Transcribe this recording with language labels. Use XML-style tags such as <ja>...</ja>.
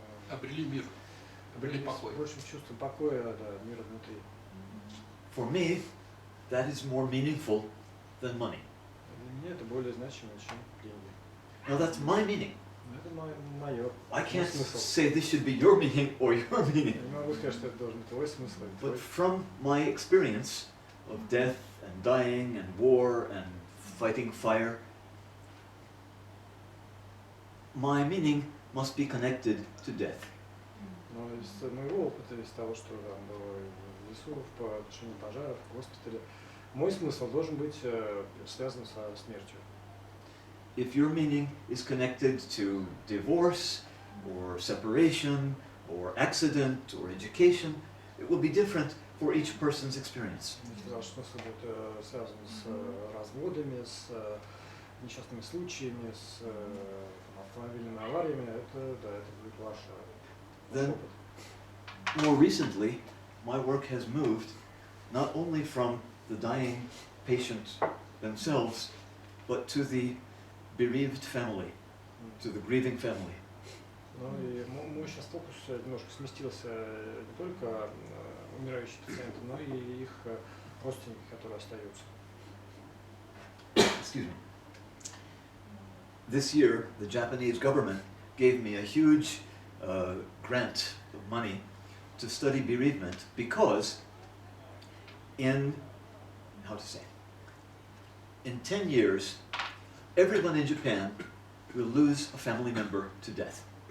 <ru>Обрели мир, обрели покой. с большим чувством покоя, мира внутри.</ru> <en>For me, that is more meaningful than money.</en> <ru>Для меня это более значимо, чем деньги.</ru> <en>Now that's my meaning.</en> <ru>Это мое.</ru> <en>I can't</en> <ru>смысл.</ru> <en>say this should be your meaning or your meaning.</en> <ru>Я не могу сказать, что это должен быть твой смысл.</ru> <en>But from my experience of death and dying and war and fighting fire, my meaning must be connected to death.</en> <ru>Но из моего опыта, из того, что там было в лесу, по отношению пожаров, в госпитале, мой смысл должен быть связан со смертью.</ru> <en>If your meaning is connected to divorce or separation or accident or education, it will be different for each person's experience.</en> <ru>Если ваш смысл будет связан с разводами, с несчастными случаями, с автомобильными авариями, это будет ваш</ru> <en>Then,</en> <ru>опыт.</ru> <en>more recently, my work has moved not only from the dying patient themselves, but to the bereaved family, to the grieving family.</en> <ru>Ну и мой сейчас фокус немножко сместился не только умирающих пациентов, но и их родственники, которые остаются.</ru> <en>Excuse me. This year, the Japanese government gave me a huge grant of money to study bereavement because in 10 years, everyone in Japan will lose a family member to death.</en>